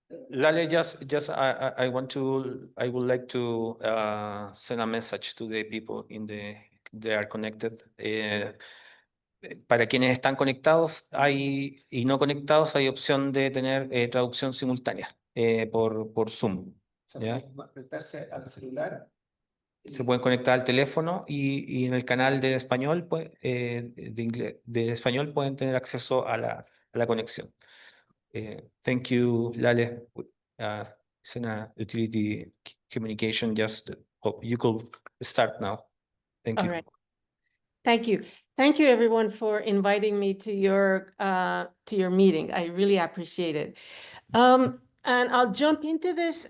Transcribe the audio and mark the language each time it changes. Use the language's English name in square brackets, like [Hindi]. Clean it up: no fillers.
[English] Lale, I would like to send a message to the people they are connected. [Spanish] Para quienes están conectados y no conectados, hay opción de tener traducción simultánea por Zoom. ¿Ya? Conectarse al celular. Se pueden conectar al teléfono y en el canal de español, pues, de español pueden tener acceso a la conexión. [English] Thank you, Lale. It's an utility communication. Just hope you could start now. Thank All you. right. Thank you. Thank you, everyone, for inviting me to your meeting. I really appreciate it. And I'll jump into this.